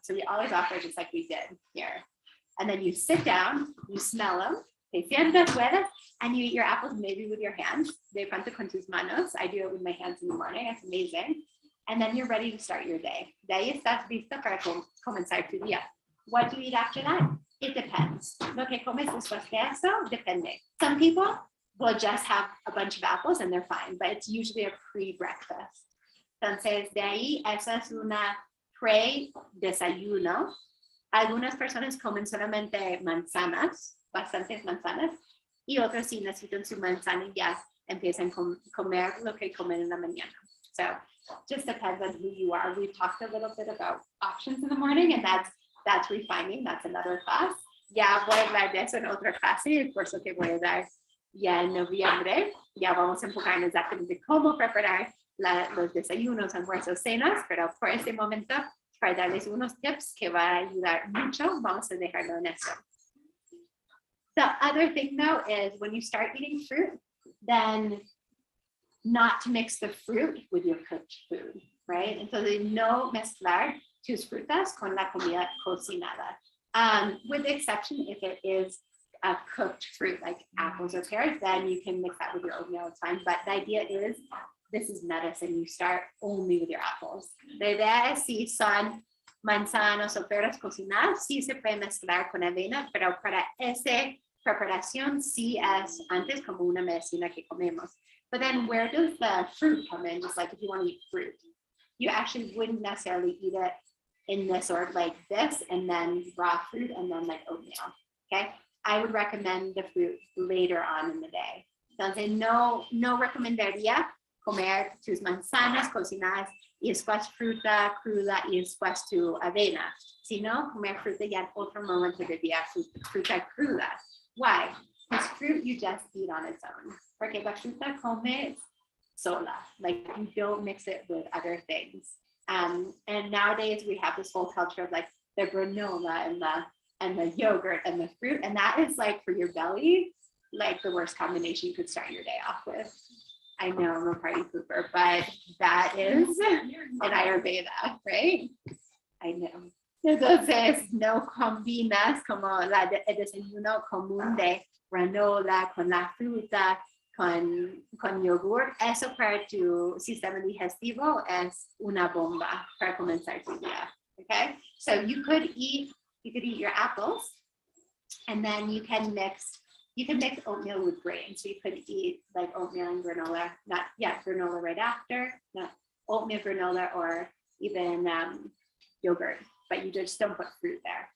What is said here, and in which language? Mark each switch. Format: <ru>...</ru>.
<en>So we always offer just like we did here. And then you sit down, you smell them,</en> <es>te sientas, hueles,</es> <en>and you eat your apples maybe with your hands.</en> <es>De pronto con tus manos.</es> <en>I do it with my hands in the morning. It's amazing. and then you're ready to start your day.</en> <es>De ahí estás listo para comenzar tu día.</es> <en>What do you eat after that? It depends.</en> <es>Lo que comes después de eso depende.</es> <en>Some people will just have a bunch of apples and they're fine, but it's usually a pre-breakfast.</en> <es>Entonces, de ahí, esa es una pre-desayuno. Algunas personas comen solamente manzanas, bastantes manzanas, y otros sí necesitan su manzana y ya empiezan a comer lo que comen en la mañana.</es> <en>So, just depends on who you are. We've talked a little bit about options in the morning, and that's refining. That's another class.</en> <es>Ya voy a hablar de eso en otra clase, el curso que voy a dar ya en noviembre. Ya vamos a enfocar exactamente cómo preparar los desayunos, almuerzos, cenas, pero por este momento, para darles unos tips que va a ayudar mucho, vamos a dejarlo en eso.</es> <en>The other thing though is when you start eating fruit, then not to mix the fruit with your cooked food, right?</en> <es>Entonces no mezclar tus frutas con la comida cocinada.</es> <en>With the exception if it is a cooked fruit like apples or pears, then you can mix that with your oatmeal, it's fine. But the idea is this is medicine. You start only with your apples.</en> <es>La idea es si son manzanas o peras cocinadas, sí se puede mezclar con avena, pero para esa preparación sí es antes como una medicina que comemos.</es> <en>But then where does the fruit come in? Just like if you want to eat fruit, you actually wouldn't necessarily eat it in this order like this, and then raw fruit, and then like oatmeal, okay? I would recommend the fruit later on in the day.</en> <es>Entonces no recomendaría comer tus manzanas cocinadas y después fruta cruda y después tu avena, sino comer fruta ya en otro momento del día, fruta cruda.</es> <en>Why? Because fruit you just eat on its own.</en> <es>Porque la fruta comes sola,</es> <en>like you don't mix it with other things. And nowadays we have this whole culture of like the granola and the yogurt and the fruit, and that is like for your belly, like the worst combination you could start your day off with. I know I'm a party pooper, but that is an Ayurveda, right? I know.</en> <es>Entonces, no combinas como el desayuno común de granola con la fruta, con yogur. Eso para tu sistema digestivo es una bomba para comenzar tu día, okay?</es> <en>So you could eat your apples, and then you can mix oatmeal with grain. So you could eat like oatmeal and granola, granola right after, not oatmeal, granola, or even yogurt, but you just don't put fruit there.</en>